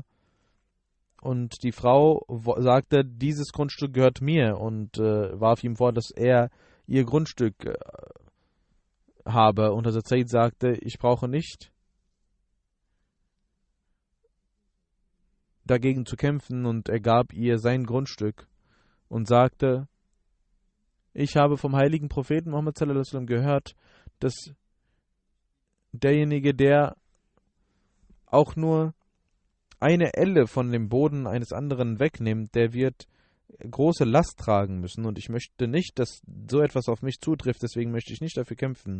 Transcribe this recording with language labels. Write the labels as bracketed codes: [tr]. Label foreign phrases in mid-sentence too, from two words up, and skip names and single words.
[de] Und die Frau sagte, dieses Grundstück gehört mir und warf ihm vor, dass er ihr Grundstück habe. Und Hazrat Said sagte, ich brauche nicht dagegen zu kämpfen, und er gab ihr sein Grundstück und sagte, ich habe vom heiligen Propheten Muhammad [ar] صلى الله عليه وسلم [de] gehört, dass derjenige, der auch nur eine Elle von dem Boden eines anderen wegnimmt, der wird große Last tragen müssen, und ich möchte nicht, dass so etwas auf mich zutrifft, deswegen möchte ich nicht dafür kämpfen.